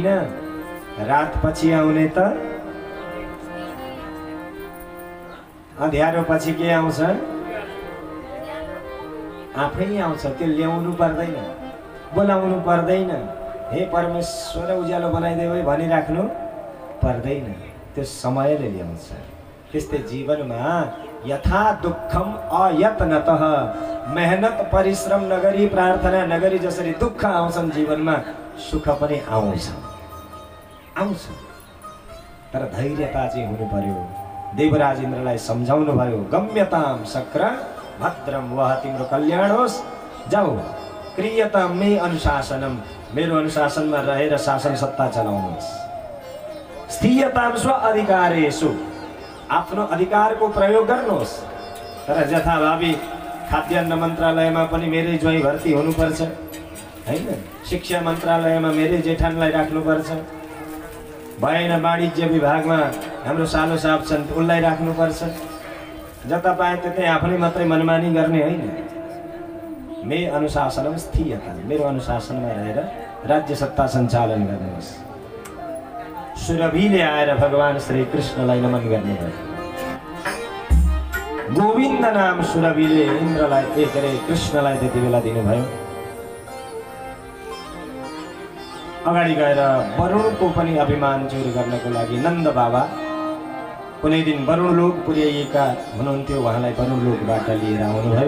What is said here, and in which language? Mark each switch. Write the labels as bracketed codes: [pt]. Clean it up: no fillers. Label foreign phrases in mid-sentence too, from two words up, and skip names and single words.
[ne] रात पछि आउने त अँध्यारो पछि के आउँछ? आफै आउँछ। त्यो ल्याउनु पर्दैन, बोलाउनु पर्दैन, हे परमेश्वर उज्यालो बनाइदेऊ है भनिराख्नु पर्दैन, त्यो समयले ल्याउँछ। त्यस्तै जीवनमा [sa] यथा दुःखम अयत्नतः, [ne] मेहनत परिश्रम नगरी प्रार्थना नगरी जसरी दुःख आउँछन् जीवनमा, सुख पनि आउँछ। तर धैर्यता चाहिँ हुनु पर्यो। देवराज इन्द्रलाई सम्झाउनु भयो, [sa] गम्यताम शक्र भद्रम वह [ne] तिम्रो कल्याण होस्, जाऊ [sa] क्रियताम मे अनुशासनम, [ne] मेरो अनुशासनमा रहेर शासन सत्ता चलाउनुहोस्। [sa] स्थियताम स्व अधिकारेषु, [ne] आफ्नो अधिकारको प्रयोग गर्नुहोस्। तर जथाभावी खाद्यान्न मन्त्रालयमा पनि मेरै ज्वाइँ भर्ती हुनुपर्छ हैन, शिक्षा मन्त्रालयमा मेरै जेठानलाई राख्नुपर्छ, भएन वाणिज्य विभागमा हाम्रो सालो साहब छन् उनलाई राख्नुपर्छ, जता पाए त्यतै आफूले मात्रै मनमानी गर्ने होइन। [sa] मे अनुशासनम स्थियता, [ne] मेरो अनुशासनमा रहेर राज्य सत्ता सञ्चालन गर्नुहोस्। सुरभिले आएर भगवान श्री कृष्णलाई नमन गर्नुभयो। गोविन्द नाम सुरभिले इन्द्रलाई कृष्णलाई त्यति बेला दिनुभयो। अगाडि गएर वरुणको पनि अभिमान चुर गर्नको लागि नन्द बाबा कुनै दिन वरुण लोक पुर्याइएका हुनुहुन्थ्यो, उहाँलाई वरुण लोकबाट लिएर आउनुभयो।